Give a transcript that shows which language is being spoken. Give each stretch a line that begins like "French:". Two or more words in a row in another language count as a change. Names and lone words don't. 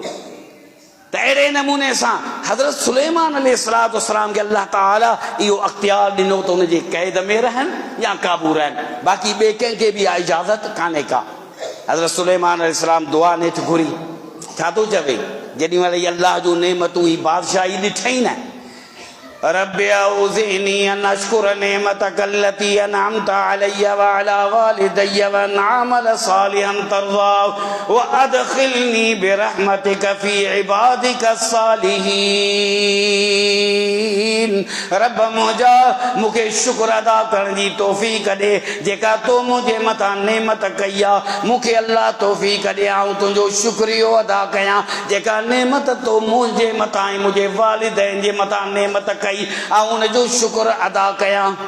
Sindhi: त अहिड़े नमूने सां हज़रत सुलेमान अलैहिस्सलाम खे अल्लाह ताला इहो अख्तियार ॾिनो त उन जे क़ैद में रहनि या काबू रहनि, बाक़ी ॿिए कंहिंखे बि इहा इजाज़त कान्हे का। हज़रत सुलेमान अलैहिस्सलाम दुआ नेठि घुरी, छा थो चवे जेॾी महिल इहा अल्लाह जूं नेमतूं ही बादशाही ॾिठई न,
Arabic: رب أوزعني أن أشكر نعمتك التي أنعمت علي وعلى والدي وأن أعمل صالحا ترضاه وأدخلني برحمتك في عبادك الصالحين.
Sindhi: रब मुंहिंजा मूंखे शुक्र अदा करण जी तौफ़ीक़ ॾे जेका तो मुंहिंजे मथां नेमत कई आहे। मूंखे अल्लाह तौफ़ीक़ ॾे आऊं तुंहिंजो शुक्रियो अदा कयां जेका नेमत तो मुंहिंजे मथां ऐं मुंहिंजे वालिदैन जे मथां नेमत कई, ऐं उनजो शुक्र अदा कयां।